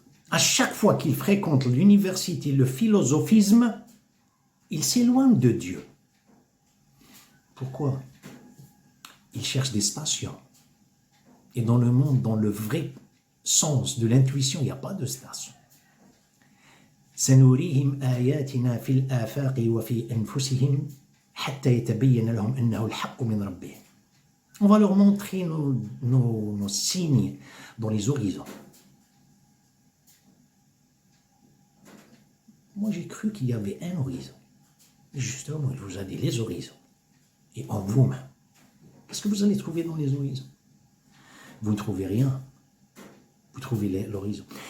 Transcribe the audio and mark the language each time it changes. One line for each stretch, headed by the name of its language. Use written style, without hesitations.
French: À chaque fois qu'il fréquente l'université, le philosophisme, il s'éloigne de Dieu. Pourquoi? Il cherche des stations. Et dans le monde, dans le vrai sens de l'intuition, il n'y a pas de station.
Arabic: سنريهم آياتنا في الآفاق وفي أنفسهم حتى يتبين لهم أنه الحق من ربهم.
French: On va leur montrer nos signes dans les horizons. Moi, j'ai cru qu'il y avait un horizon. Justement, il vous a dit les horizons. Et en vous-même. Qu'est-ce que vous allez trouver dans les horizons? Vous ne trouvez rien. Vous trouvez l'horizon.